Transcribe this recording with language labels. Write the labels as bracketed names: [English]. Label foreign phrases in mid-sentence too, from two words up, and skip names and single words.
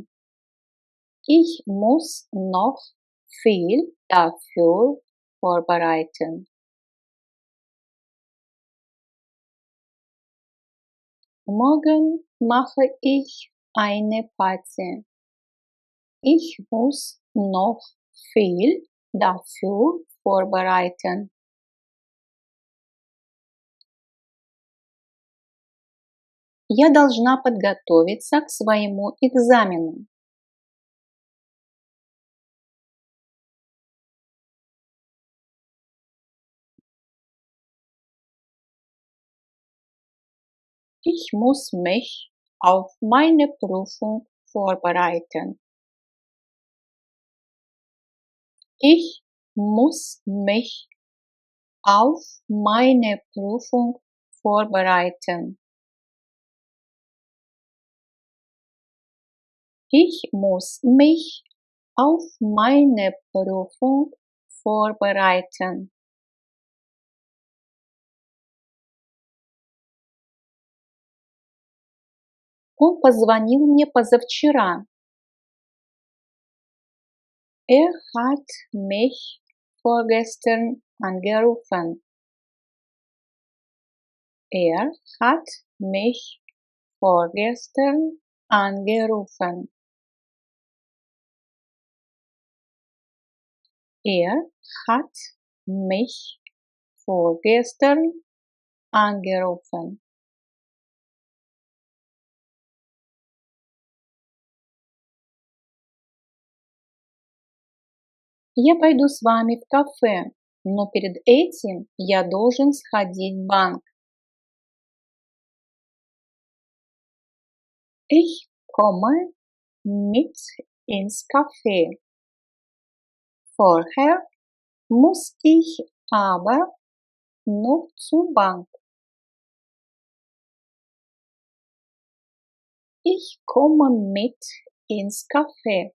[German] Ich muss noch viel dafür vorbereiten. Morgen mache ich eine Party. Ich muss noch viel dafür vorbereiten. [Russian] Я должна подготовиться к своему экзамену. [German] Ich muss mich auf meine Prüfung vorbereiten. Ich muss mich auf meine Prüfung vorbereiten. Ich muss mich auf meine Prüfung vorbereiten. [Russian] Он позвонил мне позавчера. [German] Er hat mich vorgestern angerufen. Er hat mich vorgestern angerufen. Er hat mich vorgestern angerufen. [Russian] Я пойду с вами в кафе, но перед этим я должен сходить в банк. [German] Ich komme mit ins Café. Vorher muss ich aber noch zur Bank. Ich komme mit ins Café.